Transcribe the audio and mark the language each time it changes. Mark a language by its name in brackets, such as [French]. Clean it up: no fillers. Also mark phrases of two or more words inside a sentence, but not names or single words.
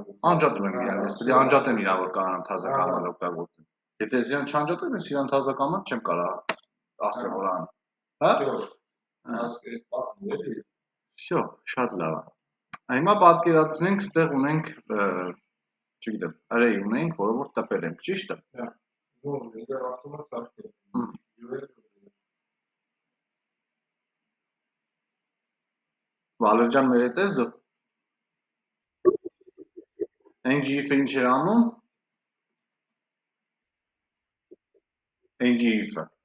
[Armenian] Անջատում եմ իրան, ես պետք է անջատեմ իրան, որ կարողանամ թազակաման օգտագործեմ։ Եթե ես իրան չանջատեմ, ես իրան թազակաման չեմ կարող ասել որ ան։ Հա? Всё, շատ լավ է։ Հիմա պատկերացնենք, ստեղ ունենք, չգիտեմ, արեի ունենք, որը որ տպել ենք, ճիշտ է։ [Russian] Ну, это автоматически. [Armenian] Վալեր ջան, մեր հետ ես դու։ NGF-ը ինչ էր անում։ NGF-ը։